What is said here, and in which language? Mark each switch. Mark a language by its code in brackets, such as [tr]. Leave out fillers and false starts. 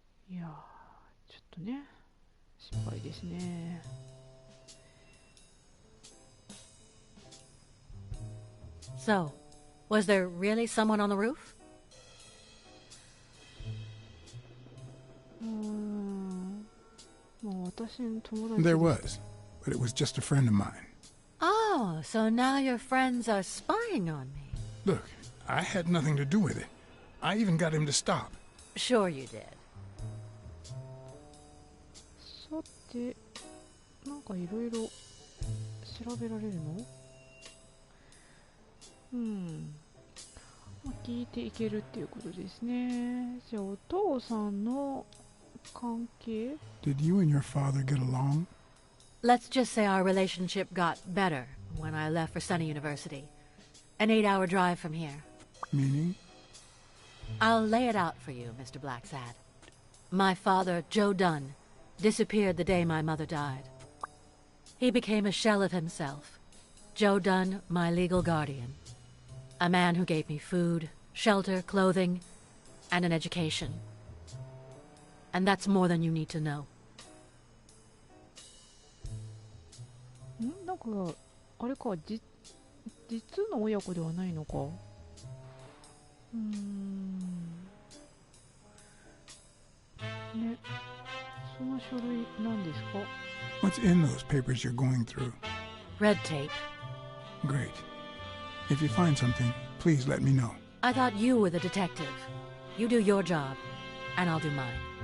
[ja] いやー、ちょっとね、心配ですね。 [en] So, was there really someone on the roof? [ja] 私の友達 [en] There was, but it was just a friend of mine. Oh, so now your friends are spying on me. Look, I had nothing to do with it. I even got him to stop. Sure you did. [ja] さて、なんかいろいろ調べられるの？まあ、聞いていけるっていうことですね。じゃあお父さんの関係？ [en] Did you and your father get along? Let's just say our relationship got better when I left for Sunny University. An 8-hour drive from here. Meaning? I'll lay it out for you, Mr. Blacksad. My father, Joe Dunn, disappeared the day my mother died. He became a shell of himself. Joe Dunn, my legal guardian. A man who gave me food, shelter, clothing, and an education. And that's more than you need to know. [ja] なんかあれか、実の親子ではないのか。ね、その書類なんですか？ [en] What's in those papers you're going through? Red tape. Great. If you find something, please let me know. I thought you were the detective. You do your job, and I'll do mine.